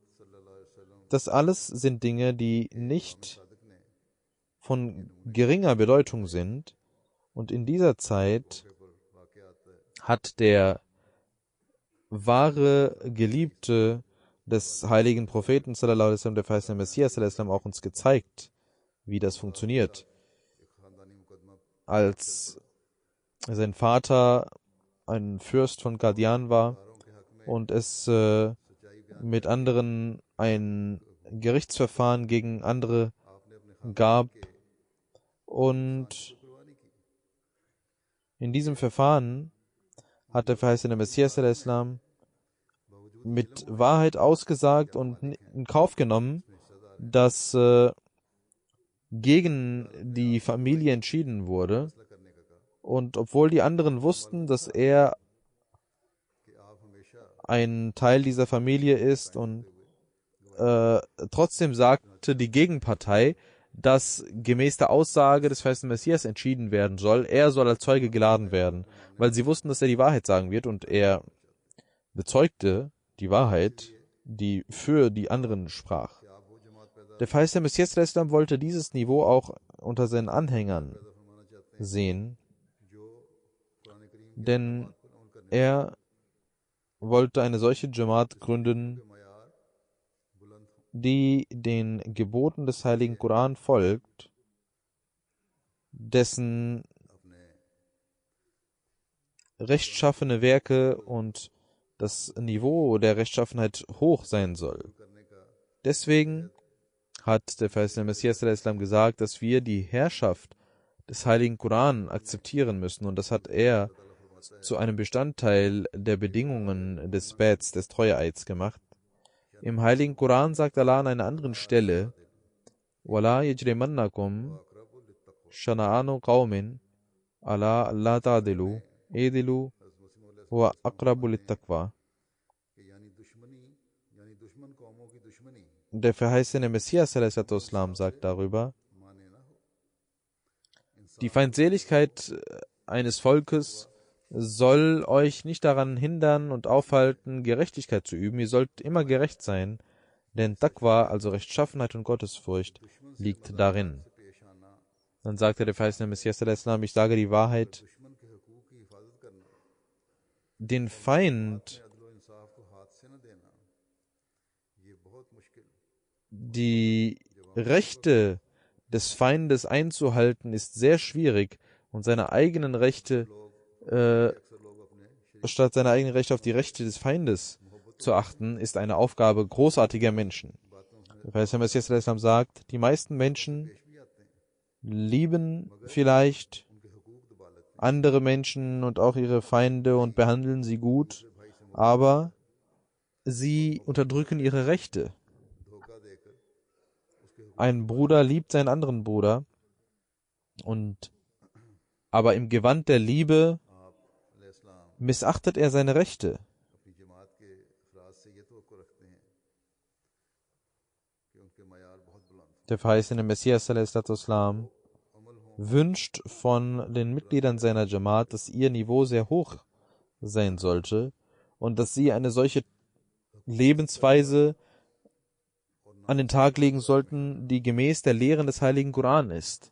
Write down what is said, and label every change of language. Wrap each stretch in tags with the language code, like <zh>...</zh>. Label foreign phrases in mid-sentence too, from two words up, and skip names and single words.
<de>Das alles sind Dinge, die nicht von geringer Bedeutung sind. Und in dieser Zeit hat der wahre Geliebte des heiligen Propheten,</de> <ar>صلى الله عليه وسلم,</ar> <de>der verheißene Messias,</de> <ar>صلى الله عليه وسلم,</ar> <de>auch uns gezeigt, wie das funktioniert. Als sein Vater ein Fürst von Qadian war und es mit anderen ein Gerichtsverfahren gegen andere gab, und in diesem Verfahren hat der verheißene Messias</de> <ar>صلى الله عليه وسلم</ar> <de>mit Wahrheit ausgesagt und in Kauf genommen, dass gegen die Familie entschieden wurde. Und obwohl die anderen wussten, dass er ein Teil dieser Familie ist, und trotzdem sagte die Gegenpartei, dass gemäß der Aussage des verheißenen Messias entschieden werden soll, er soll als Zeuge geladen werden, weil sie wussten, dass er die Wahrheit sagen wird, und er bezeugte die Wahrheit, die für die anderen sprach. Der verheißene Messias</de> <ar>صلى الله عليه وسلم</ar> <de>wollte dieses Niveau auch unter seinen Anhängern sehen, denn er wollte eine solche Jamaat gründen, die den Geboten des heiligen Koran folgt, dessen rechtschaffene Werke und das Niveau der Rechtschaffenheit hoch sein soll. Deswegen hat der verheißene Messias</de> <ar>صلى الله عليه وسلم</ar> <de>gesagt, dass wir die Herrschaft des heiligen Koran akzeptieren müssen, und das hat er zu einem Bestandteil der Bedingungen des Bets, des Treueeids gemacht. Im heiligen Koran sagt Allah an einer anderen Stelle:</de> <ar>وَلَا يَجْرِمَنَّكُمْ شَنَآنُ قَوْمٍ عَلَىٰ أَلَّا تَعْدِلُوا اعْدِلُوا هُوَ أَقْرَبُ لِلتَّقْوَى.</ar> <de>Der verheißene Messias</de> <ar>صلى الله عليه وسلم</ar> <de>sagt darüber: Die Feindseligkeit eines Volkes soll euch nicht daran hindern und aufhalten, Gerechtigkeit zu üben. Ihr sollt immer gerecht sein, denn Taqwa, also Rechtschaffenheit und Gottesfurcht, liegt darin. Dann sagte der verheißene Messias</de> <ar>صلى الله عليه وسلم:</ar> <de>Ich sage die Wahrheit, den Feind, die Rechte des Feindes einzuhalten, ist sehr schwierig, und seine eigenen Rechte statt seine eigenen Rechte auf die Rechte des Feindes zu achten, ist eine Aufgabe großartiger Menschen. Der verheißene Messias</de> <ar>صلى الله عليه وسلم</ar> <de>sagt: Die meisten Menschen lieben vielleicht andere Menschen und auch ihre Feinde und behandeln sie gut, aber sie unterdrücken ihre Rechte. Ein Bruder liebt seinen anderen Bruder, aber im Gewand der Liebe missachtet er seine Rechte. Der verheißene Messias</de> <ar>صلى الله عليه وسلم</ar> <de>wünscht von den Mitgliedern seiner Jamaat, dass ihr Niveau sehr hoch sein sollte und dass sie eine solche Lebensweise an den Tag legen sollten, die gemäß der Lehren des heiligen Koran ist.</de>